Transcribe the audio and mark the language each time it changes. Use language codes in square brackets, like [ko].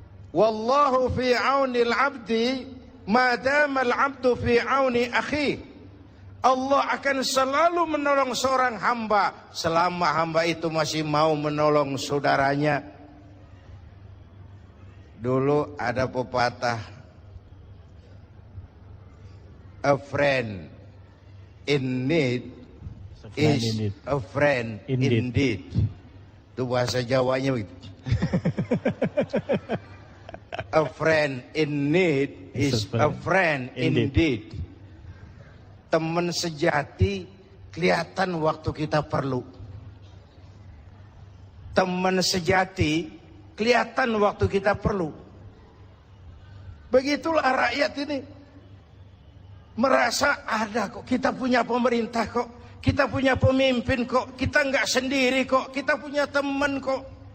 [ar] Wallahu fi aunil abdi madama al-abdu fi auni akhi. [id] Allah akan selalu menolong seorang hamba selama hamba itu masih mau menolong saudaranya. Dulu ada pepatah, [en] a friend in need is a friend indeed. [id] Itu bahasa Jawanya begitu. [en] A friend in need is a friend indeed. [id] Teman sejati kelihatan waktu kita perlu. Teman sejati kelihatan waktu kita perlu. Begitulah rakyat ini. Merasa ada kok, kita punya pemerintah kok, kita punya pemimpin kok, kita nggak sendiri kok, kita punya teman kok.